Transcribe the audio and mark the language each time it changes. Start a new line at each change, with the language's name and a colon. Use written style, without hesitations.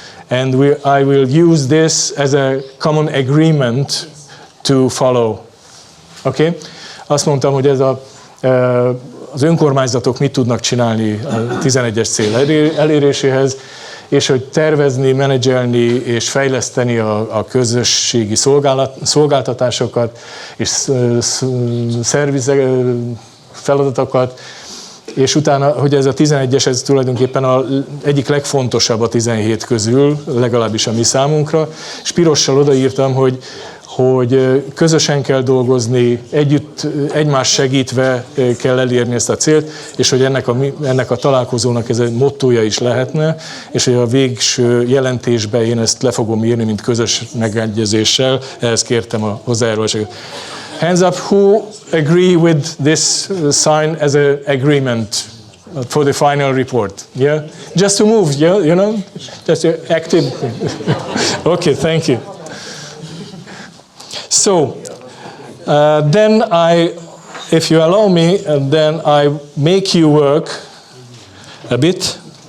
English: And I will use this as a common agreement to follow. Okay?
Hungarian: Azt mondtam, hogy ez az önkormányzatok mit tudnak csinálni a 11-es cél eléréséhez, és hogy tervezni, menedzselni és fejleszteni a közösségi szolgáltatásokat és szerviz feladatokat, és utána, hogy ez a 11-es, ez tulajdonképpen az egyik legfontosabb a 17 közül, legalábbis a mi számunkra, és pirossal odaírtam, hogy közösen kell dolgozni, egymást segítve kell elérni ezt a célt, és hogy ennek a találkozónak ez egy mottója is lehetne, és hogy a végső jelentésben én ezt le fogom írni, mint közös megegyezéssel, ehhez kértem a hozzájárulásokat.
English: Hands up, who agree with this sign as an agreement for the final report? Yeah? Just to move, yeah, you know? Just active. Okay, thank you. So, then if you allow me, then I make you work a bit.